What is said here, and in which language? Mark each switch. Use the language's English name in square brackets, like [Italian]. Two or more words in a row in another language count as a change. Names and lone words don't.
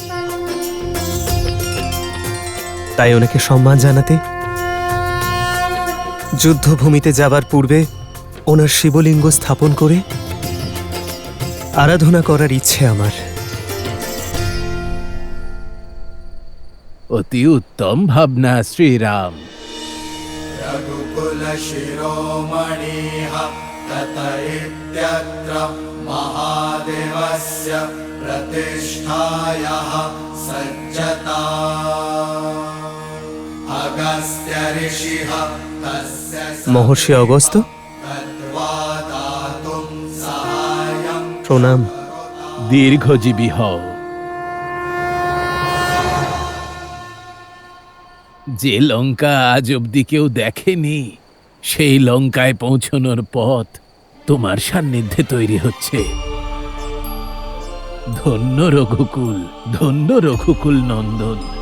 [Bangla] তাই ওনাকে সম্মান জানাতে যুদ্ধভূমিতে যাবার পূর্বে ওনার শিবলিঙ্গ স্থাপন করে আরাধনা করার ইচ্ছে আমার। অতি উত্তম ভাবনা শ্রীরাম। [Sanskrit] रघुकुल शिरोमणिः तत इत्यत्र महादेवस्य प्रतिष्ठायाः सज्जता अगस्त्य ऋषिः तस्य [Bangla] মহর্ষি অগস্ত্য, [Sanskrit] तद्वा दातुं सहायं [Bangla] প্রণাম। দীর্ঘজীবী হও। যে লঙ্কা আজ অব্দি কেউ দেখেনি, সেই লঙ্কায় পৌঁছনোর পথ তোমার সান্নিধ্যে তৈরি হচ্ছে। ধন্য রঘুকুল নন্দন।